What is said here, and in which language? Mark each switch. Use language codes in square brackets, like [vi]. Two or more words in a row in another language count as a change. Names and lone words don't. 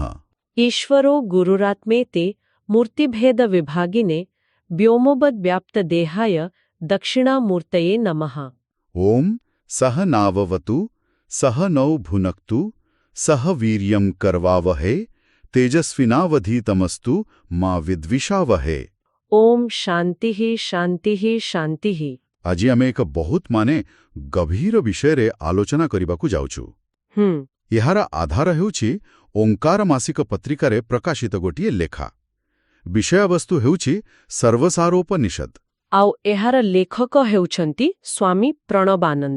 [sa] ईश्वरो गुरुरात्मेते मूर्तिभेदविभागिने व्योमवद्व्याप्तदेहाय दक्षिणामूर्तये नमः। ॐ सह नाववतु सह नौ भुनक्तु सह वीर्यं करवावहै तेजस्विनावधीतमस्तु मा विद्विषावहै। ओम शांतिः शांतिः शांतिः। [or] ଆଜି ଆମେ ଏକ ବହୁତ ଗଭୀର ବିଷୟରେ ଆଲୋଚନା କରିବାକୁ ଯାଉଛୁ। ଏହାର ଆଧାର ହେଉଛି ଓଙ୍କାର ମାସିକ ପତ୍ରିକାରେ ପ୍ରକାଶିତ ଗୋଟିଏ ଲେଖା। ବିଷୟବସ୍ତୁ ହେଉଛି ସର୍ବସାରୋପନିଷଦ। ଆଉ ଏହାର ଲେଖକ ହେଉଛନ୍ତି ସ୍ୱାମୀ ପ୍ରଣବାନନ୍ଦ।